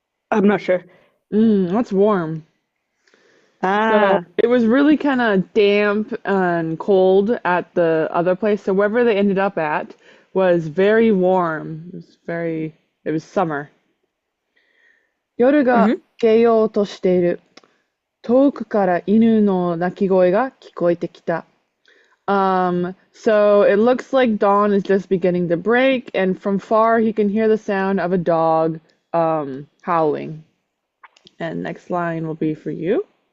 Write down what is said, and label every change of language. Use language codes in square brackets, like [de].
[en] I'm not sure. That's warm. So it was really kind of damp and cold at the other place. So wherever they ended up at was very warm. It was summer. [ja] 夜が明けようとしている。遠くから犬の鳴き声が聞こえてきた。 [en] So it looks like dawn is just beginning to break, and from far he can hear the sound of a dog howling. And next line will be for you.